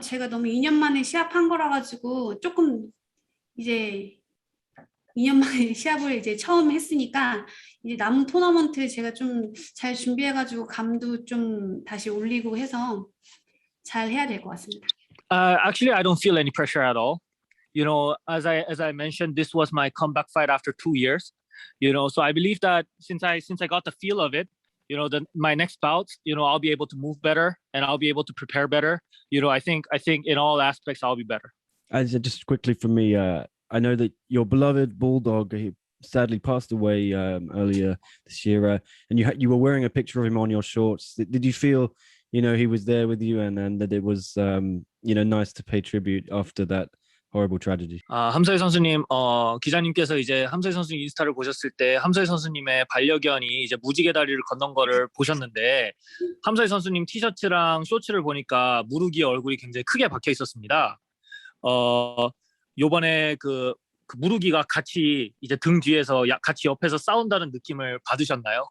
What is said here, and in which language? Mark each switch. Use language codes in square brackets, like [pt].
[ko] 제가 너무 2년 만에 시합한 거라 가지고 조금 이제 2년 만에 시합을 이제 처음 했으니까 이제 남은 토너먼트 제가 좀 잘 준비해가지고 감도 좀 다시 올리고 해서 잘 해야 될 것 같습니다. [en] Actually, I don't feel any pressure at all. You know, as I mentioned, this was my comeback fight after 2 years. You know, so I believe that since I got the feel of it, you know, my next bouts, you know, I'll be able to move better and I'll be able to prepare better. You know, I think in all aspects I'll be better. Just quickly for me, I know that your beloved bulldog, he sadly passed away earlier this year, and you were wearing a picture of him on your shorts. Did you feel, you know, he was there with you and that it was, you know, nice to pay tribute after that horrible tragedy? [ko] 함서희 선수님, 기자님께서 이제 함서희 선수 인스타를 보셨을 때 함서희 선수님의 반려견이 이제 무지개 다리를 건넌 거를 보셨는데 함서희 선수님 티셔츠랑 쇼츠를 보니까 무르기 얼굴이 굉장히 크게 박혀 있었습니다. 요번에 그 무르기가 같이 이제 등 뒤에서 같이 옆에서 싸운다는 느낌을 받으셨나요?